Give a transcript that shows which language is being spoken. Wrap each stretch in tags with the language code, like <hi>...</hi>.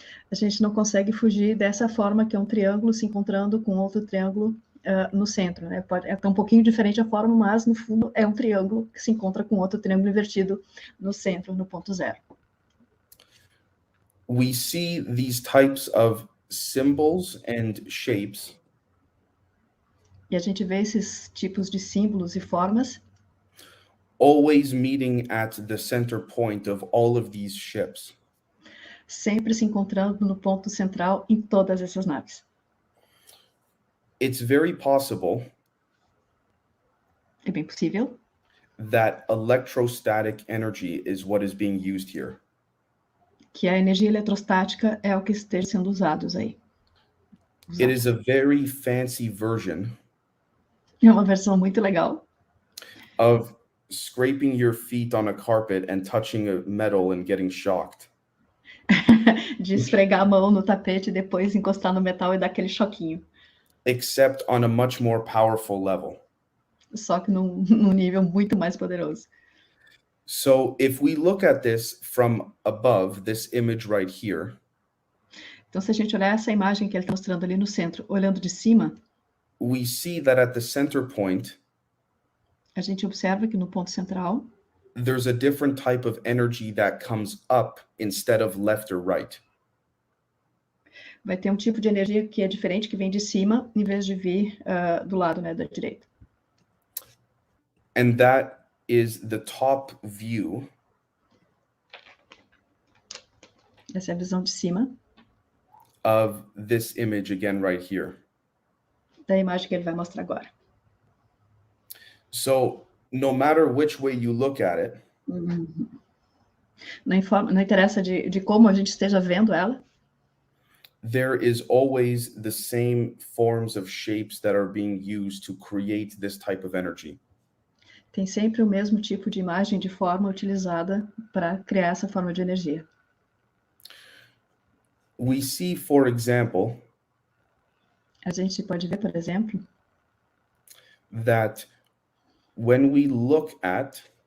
<pt>A gente não consegue fugir dessa forma que é um triângulo se encontrando com outro triângulo no centro, né? É um pouquinho diferente a forma, mas no fundo é um triângulo que se encontra com outro triângulo invertido no centro, no ponto zero.</pt> <en>We see these types of symbols and shapes.</en> <pt>E a gente vê esses tipos de símbolos e formas</pt> <en>always meeting at the center point of all of these ships.</en> <pt>Sempre se encontrando no ponto central em todas essas naves.</pt> <en>It's very possible.</en> <pt>É bem possível.</pt> <en>That electrostatic energy is what is being used here.</en> <pt>Que a energia eletrostática é o que esteja sendo usado aí.</pt> <en>It is a very fancy version.</en> <pt>É uma versão muito legal.</pt> <en>Of scraping your feet on a carpet and touching a metal and getting shocked.</en> <pt>De esfregar a mão no tapete e depois encostar no metal e dar aquele choquinho.</pt> <en>Except on a much more powerful level.</en> <pt>Só que num nível muito mais poderoso.</pt> <en>So if we look at this from above, this image right here.</en> <pt>Então se a gente olhar essa imagem que ele está mostrando ali no centro, olhando de cima,</pt> <en>we see that at the center point,</en> <pt>a gente observa que no ponto central,</pt> <en>there's a different type of energy that comes up instead of left or right.</en> <pt>Vai ter um tipo de energia que é diferente, que vem de cima, em vez de vir do lado, né, da direita.</pt> <en>And that is the top view.</en> <pt>Essa é a visão de cima.</pt> <en>of this image again right here.</en> <pt>Da imagem que ele vai mostrar agora.</pt> <en>So no matter which way you look at it,</en> <pt>Não interessa de como a gente esteja vendo ela,</pt> <en>there is always the same forms of shapes that are being used to create this type of energy.</en> <pt>tem sempre o mesmo tipo de imagem, de forma utilizada para criar essa forma de energia.</pt> <en>We see, for example,</en> <pt>A gente pode ver, por exemplo,</pt> <en>that when we look at,</en>